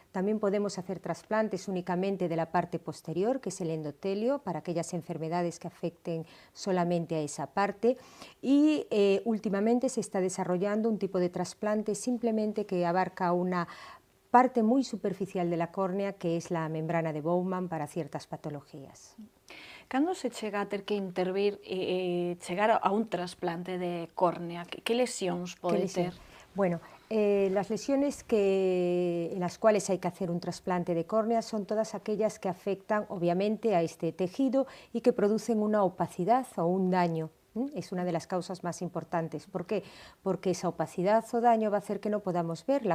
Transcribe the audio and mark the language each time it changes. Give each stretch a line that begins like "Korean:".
Spanish: También podemos hacer trasplantes únicamente de la parte posterior, que es el endotelio, para aquellas enfermedades que afecten solamente a esa parte. Y últimamente se está desarrollando un tipo de trasplante simplemente que abarca una parte muy superficial de la córnea, que es la membrana de Bowman para ciertas patologías.
Galician: Cando se chega a ter que intervir e chegar a un trasplante de córnea, que lesións pode ter?
Spanish: Bueno, las lesiones en las cuales hay que hacer un trasplante de córnea son todas aquellas que afectan obviamente a este tejido y que producen una opacidad o un daño. Es una de las causas más importantes. ¿Por qué? Porque esa opacidad o daño va a hacer que no podamos ver.